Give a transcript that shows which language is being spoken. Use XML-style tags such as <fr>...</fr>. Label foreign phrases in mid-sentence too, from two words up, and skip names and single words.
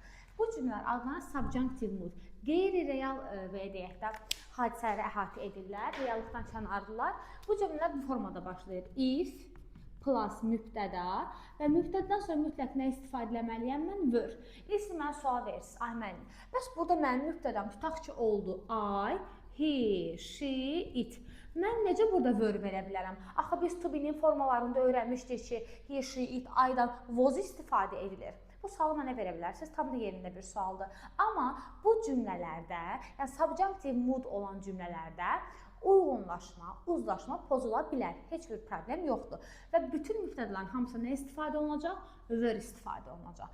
<az>Bu cümlələr adlanan</az> <en>subjunctive mood.</en> <az>Qeyri-real və deyək də hadisələri əhatə edirlər, reallıqdan kənardırlar. Bu cümlələr bu formada başlayır.</az> <en>If plus</en> <az>mübtəda və mübtədadan sonra mütləq nə istifadə etməliyəm mən? Were. İlk mənə sual verirsiniz. Ay mənim. Bəs burada mənim mübtədam tutaq ki oldu.</az> <en>I, he, she, it.</en> <az>Mən necə burada were verə bilərəm? Axı biz to be-nin formalarında öyrənmişdik ki,</az> <en>he, she, it, I-dan</en> <az>was istifadə edilir. Bu sualı mənə verə bilərsiniz. Tam da yerində bir sualdır. Amma bu cümlələrdə, yəni</az> <en>subjunctive mood</en> <az>olan cümlələrdə uyğunlaşma, uzlaşma pozula bilər. Heç bir problem yoxdur. Və bütün mübtədələrin hamısı nə istifadə olunacaq? Were istifadə olunacaq.</az>